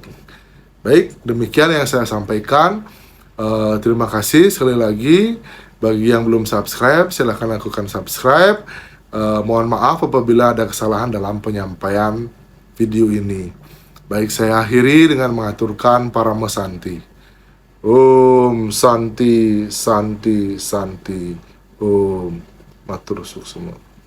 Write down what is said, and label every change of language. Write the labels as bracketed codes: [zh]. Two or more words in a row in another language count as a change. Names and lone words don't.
[id] Baik, demikian yang saya sampaikan. Terima kasih sekali lagi. Bagi yang belum subscribe, silahkan lakukan subscribe. Mohon maaf apabila ada kesalahan dalam penyampaian video ini. Baik, saya akhiri dengan mengaturkan [sa] Parama Santi. Om Santi, Santi, Santi. [ban] Om Matur Suksema.